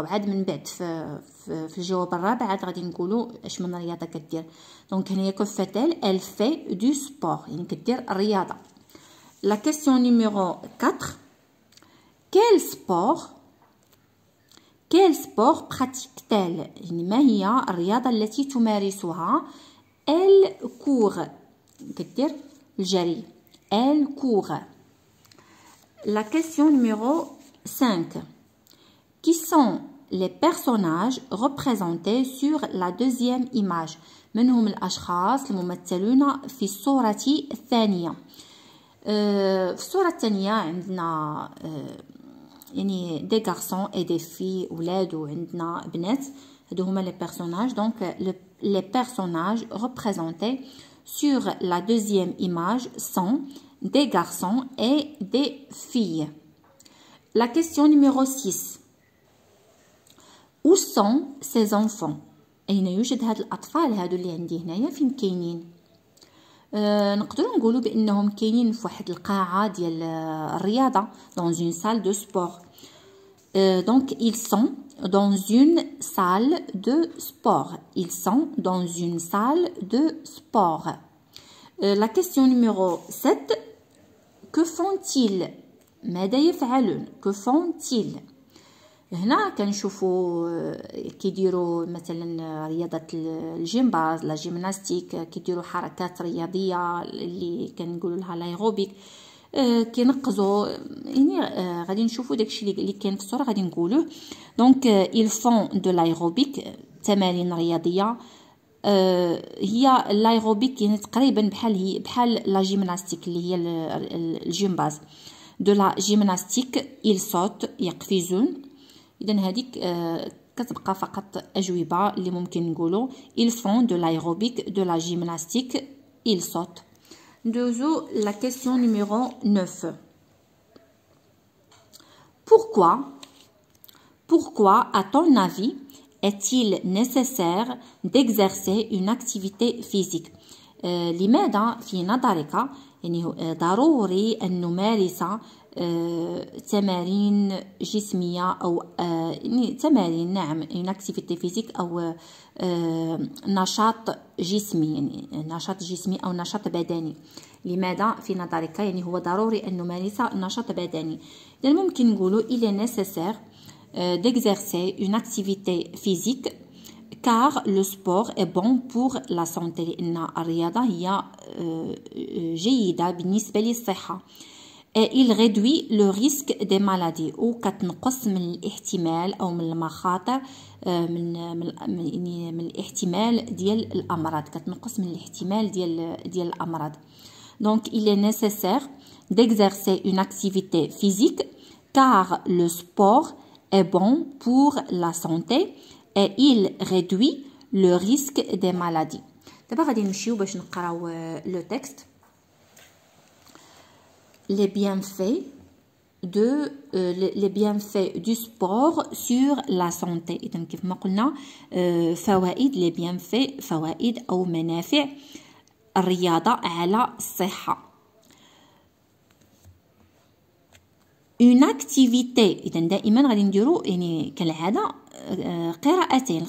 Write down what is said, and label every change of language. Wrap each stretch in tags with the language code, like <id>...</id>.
<ar>وعاد من بعد في الجواب الرابع عاد غادي نقولوا اش من رياضه كدير.</ar> <fr>دونك هنايا que fait-elle؟ elle fait du sport،</fr> <ar>يعني كدير الرياضه.</ar> <fr>La question numéro 4. Quel sport pratique-t-elle؟</fr> <ar>يعني ما هي الرياضه التي تمارسها؟</ar> <fr>elle court،</fr> <ar>كدير الجري.</ar> <fr>elle court. La question numéro 5. Qui sont les personnages représentés sur la deuxième image؟ من هم الأشخاص الممثلون في الصورة الثانية؟ في الصورة الثانية عندنا يعني دي غارسون اي دي في، ولاد وعندنا بنات.</fr> <ar>هادو هما لي بيرسوناج.</ar> <fr>دونك لي بيرسوناج représentés sur la deuxième image sont des garçons et des filles. La question numéro 6. Où sont ces enfants؟</fr> <ar>أين يوجد هاد الأطفال هادو اللي عندي هنايا؟ فين كاينين؟ نقدروا نقولوا بأنهم كاينين في واحد القاعة ديال الرياضة،</ar> <fr>dans une salle de sport. Donc ils sont dans une salle de sport. Ils sont dans une salle de sport. La question numéro 7. Que font-ils؟</fr> <ar>ماذا يفعلون؟</ar> <fr>que font-ils؟</fr> <ar>هنا كنشوفوا كيديروا مثلا رياضه الجيمباز، لا جيمناستيك، كيديروا حركات رياضيه اللي كنقولوا لها لايروبيك، كينقزوا. يعني غادي نشوفوا داكشي اللي كاين في الصوره غادي نقولوه.</ar> <fr>دونك ils font de l'aérobic،</fr> <ar>تمارين رياضيه. هي الايروبيك يعني تقريبا بحال لا جيمناستيك اللي هي الجيمباز.</ar> <fr>de la gymnastique ils sautent،</fr> <ar>يقفزون. اذا هذيك كتبقى فقط اجوبه اللي ممكن نقولوا</ar> <fr>ils font de l'aérobic، de la gymnastique، ils sautent.</fr> <ar>ندوزو</ar> <fr>la question numéro 9. Pourquoi à ton avis est-il nécessaire d'exercer une activité physique؟</fr> <ar>لماذا في نظرك يعني ضروري أن نمارس تمارين جسمية أو يعني تمارين، نعم،</ar> <fr>une activité physique</fr> <ar>أو نشاط جسمي، يعني نشاط جسمي أو نشاط بدني. لماذا في نظرك يعني هو ضروري أن نمارس نشاط بدني؟ إذا ممكن نقولوا</ar> <fr>il est nécessaire d'exercer une activité physique car le sport est bon pour la santé.</fr> <ar>لأن الرياضة هي جيدة بالنسبة للصحة.</ar> <fr>il réduit le risque des maladies</fr> <ar>وكتنقص من الاحتمال أو من المخاطر من الاحتمال ديال الأمراض كتنقص من الاحتمال ديال الأمراض.</ar> <fr>Donc il est nécessaire d'exercer une activité physique car le sport est bon pour la santé et il réduit le risque des maladies.</fr> <ar>دابا غادي نمشيو باش نقراو لو تكست.</ar> <fr>Les bienfaits du sport sur la santé.</fr> <ar>إذن كيف ما قلنا فوائد les bienfaits فوائد أو منافع الرياضة على الصحة.</ar> <fr>Une activité</fr> <ar>إذن دائما غادي نديرو يعني كالعادة قراءتين.</ar>